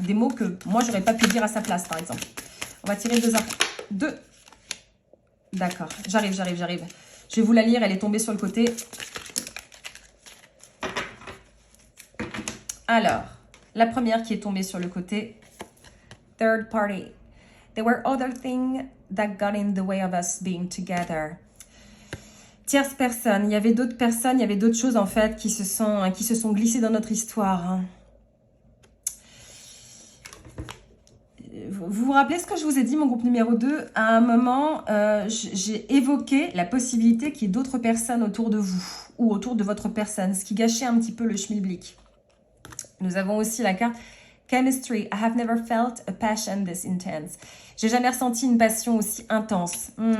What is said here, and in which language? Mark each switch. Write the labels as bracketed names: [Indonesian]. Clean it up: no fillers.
[French] Des mots que moi, je n'aurais pas pu dire à sa place, par exemple. On va tirer 2 oracles. 2. D'accord, j'arrive. Je vais vous la lire, elle est tombée sur le côté. Alors, la première qui est tombée sur le côté. [English] Third party. There were other things that got in the way of us being together. [French] Tierce personne. Il y avait d'autres personnes, il y avait d'autres choses en fait qui se sont glissées dans notre histoire. Vous vous rappelez ce que je vous ai dit, mon groupe numéro 2? À un moment, j'ai évoqué la possibilité qu'il y ait d'autres personnes autour de vous ou autour de votre personne, ce qui gâchait un petit peu le schmilblick. Nous avons aussi la carte Chemistry. [English] I have never felt a passion this intense. [French] J'ai jamais ressenti une passion aussi intense.